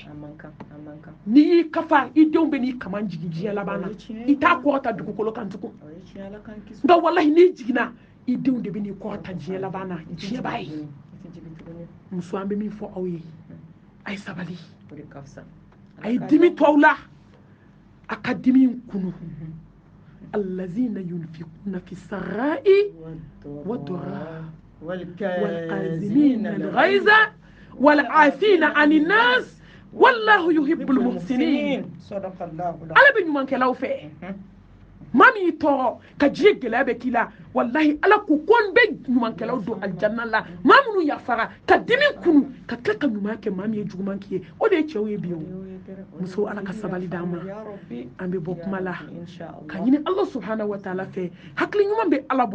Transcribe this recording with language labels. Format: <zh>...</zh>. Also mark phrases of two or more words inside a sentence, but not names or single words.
<bm>n'i y'i kafa i denw bɛ n'i kaman jigin diɲɛ laban na i t'a kɔrɔta dugukolo kan tugun nka wallahi n'i jiginna i denw de bɛ n'i kɔrɔta diɲɛ laban na diɲɛ b'a ye muso an bɛ min fɔ aw ye a ye sabali a ye dimi to aw la a ka dimi kunu</bm> <ar>الذين ينفقون في السراء والضراء والكاظمين الغيظ والعافين عن الناس والله يحب المحسنين صدق الله</ar> <bm>ala bɛ ɲumankɛlaw fɛ maa min y'i tɔɔrɔ ka diɲɛ gɛlɛya bɛ k'i la wallahi ala ko ko n bɛ ɲumankɛlaw don aljanna la maa minnu yafara ka dimi kunu ka tila ka ɲuman kɛ maa min ye juguman k'i ye o de ye cɛw ye bi o muso ala ka sabali d'an ma an bɛ bɔ kuma la ka ɲini ala</bm> <ar>سبحانه وتعالى</ar> <bm>fɛ hakili ɲuman bɛ ala</bm>